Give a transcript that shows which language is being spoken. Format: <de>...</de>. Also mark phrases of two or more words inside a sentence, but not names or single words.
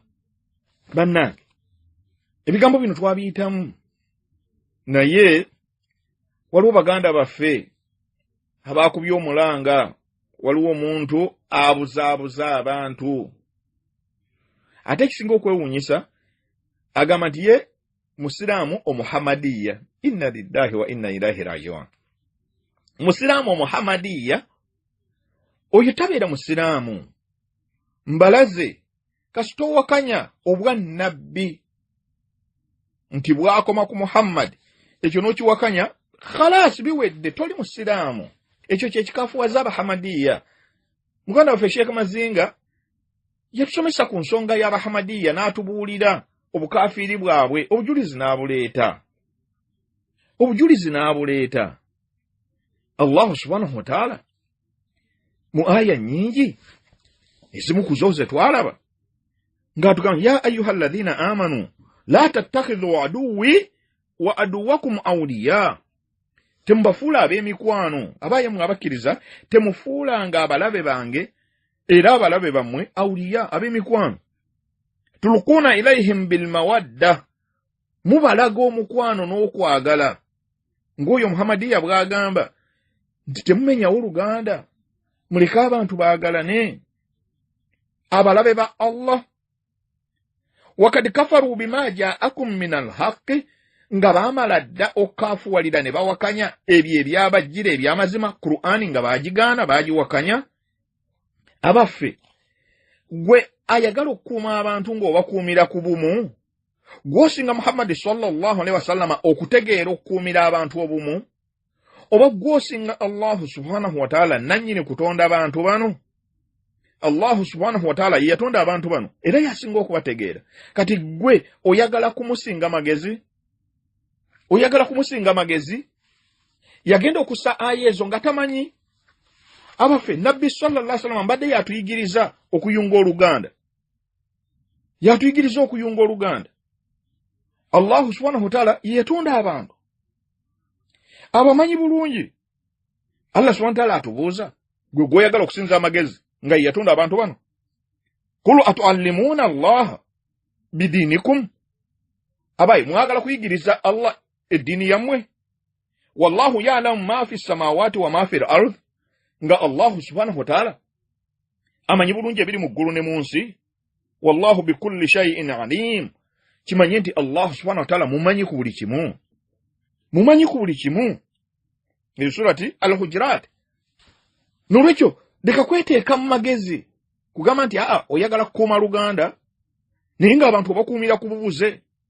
<lg>Bannange, ebigambo bino twabiyitamu, naye waliwo baganda baffe abaakubye omulanga, waliwo omuntu abuzaabuza abantu. Ate ekisinga okwewuunyisa agamba nti ye Musiraamu Omuhamadiya.</lg> <ar>إنا لله وإنا إليه راجعون.</ar> <lg>Musiraamu Omuhamadiya oyo tabeera Musiraamu. Mbalaze kasita owakanya obwa nnabbi nti bwakoma ku Muhammad, ekyo n'okiwakanya khalas biwedde, toli Musiraamu. Ekyo kye kikafuwaza Abahamadiya. Muganda waffe Sheikh Mazinga yatusomesa ku nsonga y'Abahamadiya n'atubuulira obukafiiri bwabwe, obujulizi n'abuleeta.</lg> <ar>الله سبحانه وتعالى</ar> <lg>mu aya nyingi ezimu ku zo ze twalaba ng'atugamba</lg> <ar>يا أيها الذين آمنوا لا تتخذوا عدوي وعدوكم أولياء.</ar> <lg>Temubafuula ab'emikwano, abaayemu abakkiriza temufuulanga abalabe bange era abalabe bammwe awliya, ab'emikwano.</lg> <ar>تلقون إليهم بالمودة,</ar> <lg>mubalaga omukwano n'okwagala. Ng'oyo Muhamadiya bw'agamba nti temumenyawo oluganda, muleke abantu baagalane, abalabe ba Allah.</lg> <ar>وقد كفروا بما جاءكم من الحق,</ar> <lg>nga baamala dda okkafuwalira ne bawakanya ebyo ebyabajjira ebyamazima, Qur'ani nga baagigaana baagiwakanya. Abaffe, gwe ayagala okukuuma abantu ng'obakuumira ku bumu, gw'osinga Muhammad</lg> <ar>صلى الله عليه وسلم</ar> <lg>okutegeera okukuumira abantu obumu, oba gw'osinga</lg> <ar>الله سبحانه وتعالى</ar> <lg>nannyini kutonda abantu bano?</lg> <ar>الله سبحانه وتعالى</ar> <lg>yatonda abantu bano era yasinga okubategeera. Kati gwe oyagala kumusinga magezi? Oyagala kumusinga magezi? Yagenda okussa aya ezo nga tamanyi. Abaffe, Nabbi</lg> <ar>صلى الله عليه وسلم</ar> <lg>mbadde yatuyigiriza okuyunga oluganda. Yatuyigiriza okuyunga oluganda.</lg> <ar>الله سبحانه وتعالى</ar> <lg>yatonda abantu abamanyi bulungi.</lg> <ar>الله سبحانه وتعالى</ar> <lg>atubuuza, gwe gwoyagala okusinza amagezi nga yatonda abantu bano?</lg> <ar>قل أتعلمون الله بدينكم.</ar> <lg>Abayi, mwagala kuyigiriza Allah eddiini yammwe?</lg> <ar>والله يعلم ما في السماوات وما في الأرض.</ar> <lg>Nga</lg> <ar>الله سبحانه وتعالى</ar> <lg>amanyi bulungi ebiri mu ggulu ne mu nsi.</lg> <ar>والله بكل شيء عليم.</ar> <lg>Kimanye nti</lg> <ar>الله سبحانه وتعالى</ar> <lg>mumanyi ku buli kimu. Mumanyi ku buli kimu. Ni surati Al-Hujurat. Nolwekyo leka kweteeka mu magezi kugamba nti oyagala kukuuma luganda naye ng'abantu bakuumira ku bubuze.</lg>